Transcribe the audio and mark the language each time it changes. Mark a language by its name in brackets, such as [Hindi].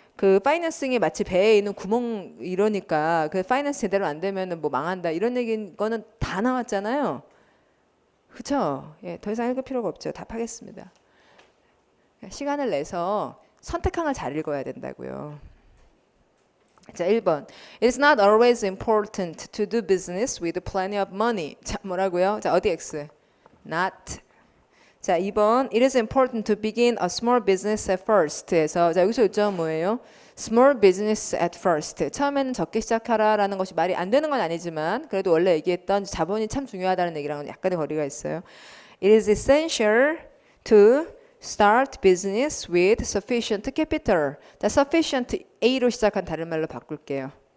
[Korean] 그 파이낸싱이 마치 배에 있는 구멍 이러니까 그 파이낸스 제대로 안 되면은 뭐 망한다 이런 얘기인 거는 다 나왔잖아요. 그렇죠? 예, 더 이상 읽을 필요가 없죠. 답하겠습니다. 시간을 내서 선택항을 잘 읽어야 된다고요. 자, 1번. [English] It is not always important to do business with plenty of money. [Korean] 자, 뭐라고요? 자, 어디 X? Not. 자, 2번. [English] It is important to begin a small business at first. [Korean] 해서 자, 여기서 요점은 뭐예요? [English] Small business at first. [Korean] 처음에는 적게 시작하라라는 것이 말이 안 되는 건 아니지만 그래도 원래 얘기했던 자본이 참 중요하다는 얘기랑은 약간의 거리가 있어요. [English] It is essential to start business with sufficient capital. [Korean] 자, sufficient A로 시작한 다른 말로 바꿀게요.